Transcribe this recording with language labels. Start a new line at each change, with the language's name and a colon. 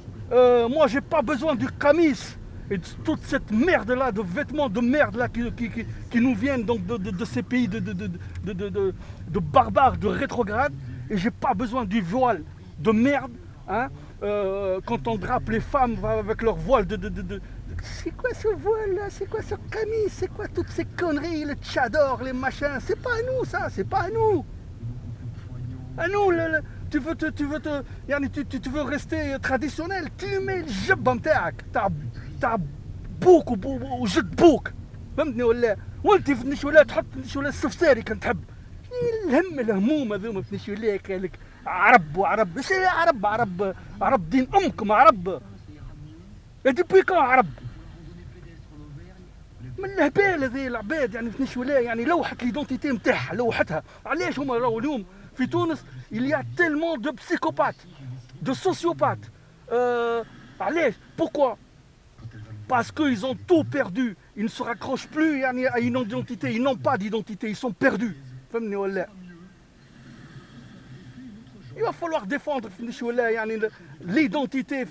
French: Moi, j'ai pas besoin du camis et de toute cette merde-là, de vêtements de merde là qui nous viennent donc de ces pays de barbares, de rétrogrades. Et j'ai pas besoin du voile de merde. Hein. Quand on drape les femmes avec leur voile c'est quoi ce voile là? C'est quoi ce camis? C'est quoi toutes ces conneries, les tchadors, les machins? C'est pas à nous ça, c'est pas à nous. À nous, tu veux rester traditionnel, tu mets le
Arabic: jab نتاعك تاع بوك وجد بوك فهمتني وانت في النشوله تحط النشوله السفساري كنتحب الهموم هذوما في النشوله قالك عرب وعرب ايش عرب دين امكم عرب
French: depuis quand
Arabic: عرب من الهبال هذه العباد يعني في نشولا يعني لوحت ليدونتيتي نتاعها لوحتها. علاش هما راهو اليوم في تونس
French: il y a tellement de psychopathes de sociopathes علاش pourquoi parce qu'ils ont tout perdu, ils ne se raccrochent plus يعني à une identité, ils n'ont pas d'identité, ils sont perdus.
Arabic: فهمني ولا
French: il va falloir défendre l'identité.